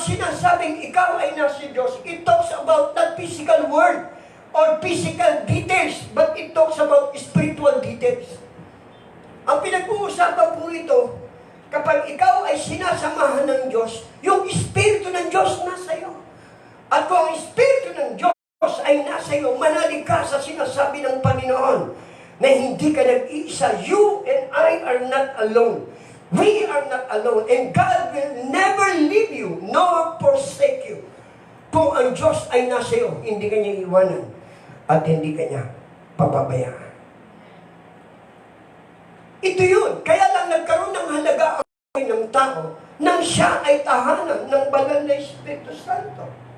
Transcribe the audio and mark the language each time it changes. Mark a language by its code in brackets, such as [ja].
[tl] sinasabing ikaw ay nasa Diyos, [en] it talks about not physical world or physical details, but it talks about spiritual details. [tl] Ang pinag-uusapan po ito, kapag ikaw ay sinasamahan ng Diyos, yung Espiritu ng Diyos nasa iyo. At kung ang Espiritu ng Diyos ay nasa iyo, manalig ka sa sinasabi ng Panginoon na hindi ka nag-iisa. [en] You and I are not alone. We are not alone. And God will never leave you nor forsake you. [tl] Kung ang Diyos ay nasa iyo, hindi ka niya iwanan at hindi ka niya papabayaan. Ito yun. Kaya lang nagkaroon ng halaga ang buhay ng tao nang siya ay tahanan ng banal na Espiritu Santo.